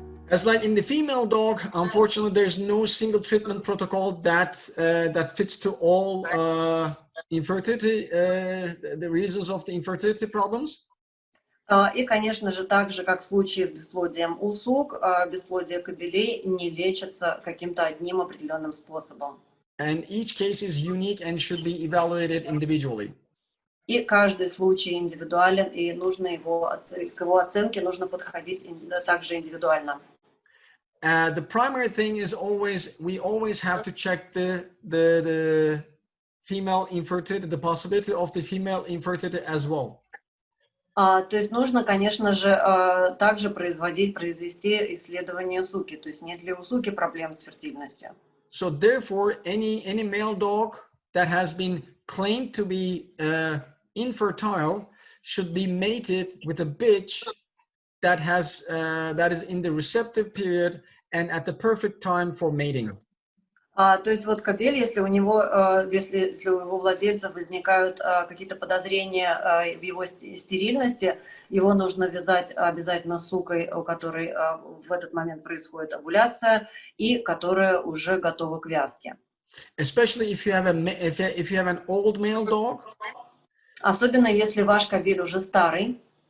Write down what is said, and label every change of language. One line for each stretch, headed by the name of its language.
English: As like in the female dog, unfortunately, there's no single treatment protocol that fits to all infertility, the reasons of the infertility problems.
Russian: И, конечно же, так же, как в случае с бесплодием у сук, бесплодие кобелей не лечится каким-то одним определенным способом.
English: And each case is unique and should be evaluated individually.
Russian: И каждый случай индивидуален, и нужно к его оценке нужно подходить также индивидуально.
English: The primary thing is we always have to check the female infertility, the possibility of the female infertility as well.
Russian: То есть нужно, конечно же, также произвести исследование суки, то есть нет ли у суки проблем с фертильностью.
English: So therefore, any male dog that has been claimed to be infertile should be mated with a bitch that is in the receptive period and at the perfect time for mating.
Russian: То есть вот кобель, если у его владельца возникают какие-то подозрения в его стерильности, его нужно вязать обязательно с сукой, у которой в этот момент происходит овуляция и которая уже готова к вязке.
English: Especially if you have an old male dog.
Russian: Особенно если ваш кобель уже старый.